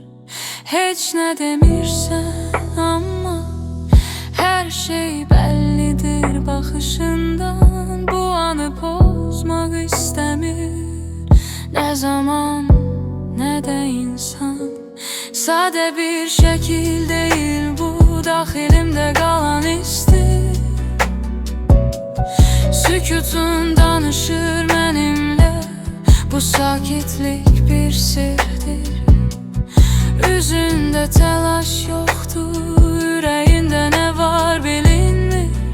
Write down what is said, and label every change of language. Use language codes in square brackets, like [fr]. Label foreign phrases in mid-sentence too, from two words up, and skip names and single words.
[tr] Hiç ne demirsen ama her şey bellidir bakışından. Bu anı bozmak istemir ne zaman ne de insan. Sade bir şekil değil bu, [az] daxilimde qalan isti. Sükutun danışır mənimlə, bu sakitlik bir sirdir. Üzündə təlaş yoxdur, ürəyində nə var bilinmir.